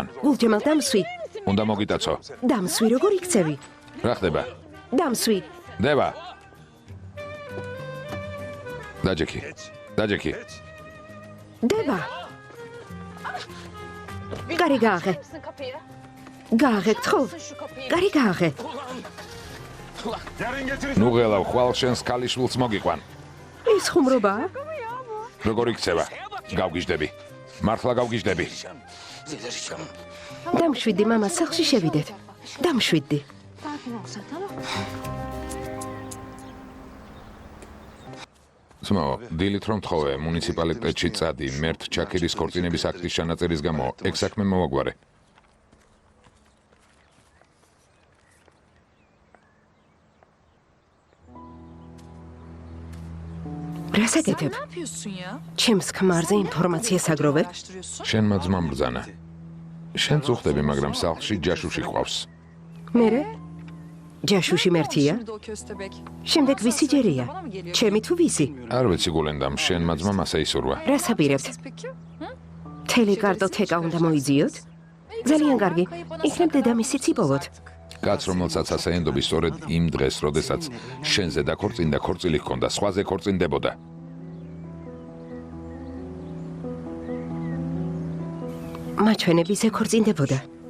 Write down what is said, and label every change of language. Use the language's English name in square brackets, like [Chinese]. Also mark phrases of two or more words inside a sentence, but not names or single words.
[Georgian] გულჯემალ დამსვი. უნდა მოგიტაცო. დამსვი როგორ იქცევი? რა ხდება? დამსვი. დევა. დაჯექი. დაჯექი. დება. გარი გააღე. [Turkish] Mısın kapıyı? [Georgian] გააღე გთხო. [Turkish] Şu kapıyı. [Georgian] გარი გააღე. ნუ ღელავ, ხვალ შენს ქალიშვილს მოგიყვან. ის ხუმრობა? როგორ იქცევა? გავგიჟდები. მართლა გავგიჟდები. დამშვიდი მამა სახლში შევიდეთ. დამშვიდი. [Turkish] Sakin ol sen, tamam mı? [Georgian] ძმო, დილით რომ თხოვე, მუნიციპალიტეტში წადი, მერთ ჩაქირის ქორწინების აქტის ჩანაწერის გამო, ეგ საქმე მოვაგვარე. რასაკეთებ? [Turkish] Ne yapıyorsun ya? [Georgian] ჩემს ქმარზე ინფორმაციას აგროვებ? [Turkish] Araştırıyorsun. [Georgian] შენმა ძმამ ბრძანა. შენ წუხდები, მაგრამ სახლში ჯაშუში ყავს. მერე? ჯაშუში მერთია? [Turkish] Şimdi o köstebek. [Georgian] შემდეგ ვისი ჯერია? [Turkish] Bana mı geliyor? [Georgian] ჩემი თუ ვისი? არ ვიცი გულენდამ, შენმა ძმამ ასე ისურვა. რას აპირებთ? [Turkish] Siz peki? [Georgian] თელი კარტოთეკა უნდა მოიძიოთ? ძალიან კარგი. იქნებ დედამისიც იპოვოთ. კაც, რომელსაც ასე ენდობი, სწორედ იმ დღეს, როდესაც შენზე დაქორწინდა, ქორწილი ჰქონდა, სხვაზე ქორწინდებოდა. მაჩვენები ისე ქორწინდებოდა.